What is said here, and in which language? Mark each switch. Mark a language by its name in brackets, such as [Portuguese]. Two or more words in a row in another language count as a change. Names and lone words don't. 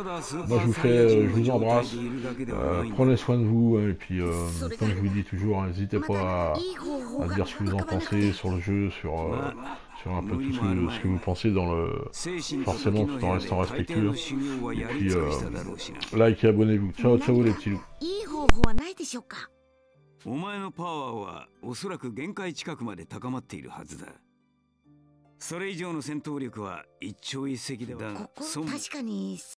[French] Moi je vous embrasse, prenez soin de vous, et puis comme je vous dis toujours, n'hésitez pas à dire ce que vous en pensez sur le jeu, sur un peu tout ce que vous pensez dans forcément tout en restant respectueux. Et puis like et abonnez-vous. [Italian] Ciao ciao [French] les petits loups. [Japanese] お前のパワーはおそらく限界近くまで高まっているはずだ。それ以上の戦闘力は一朝一夕では。ここ確かに